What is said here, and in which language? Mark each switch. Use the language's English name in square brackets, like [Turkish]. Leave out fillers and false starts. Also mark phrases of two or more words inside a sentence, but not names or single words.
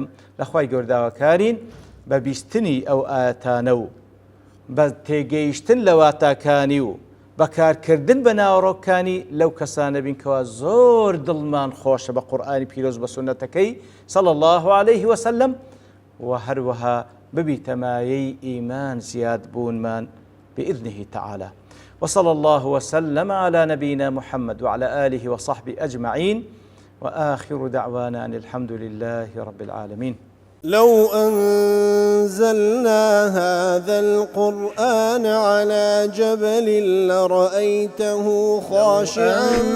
[Central Kurdish] لەخوای گەورداوەکارین بە بیستنی ئەو ئاەتانە و بە تێگەیشتن لە واتاکانی و بەکارکردن بە ناوەڕۆکانی لەو کەسانە بین کەوا زۆر دڵمان خۆشە بە قورئانی پیرۆز بە سونەتەکەی [Arabic] صلی الله عليه وسلم [Central Kurdish] و هەروەها ببیتە مایەی ئیمان زیاد بوونمان [Arabic] بإذنه تعالى. وصلى الله وسلم على نبينا محمد وعلى آله وصحبه أجمعين وآخر دعوانا أن الحمد لله رب العالمين. لو أنزلنا هذا القرآن على جبل لرأيته خاشعا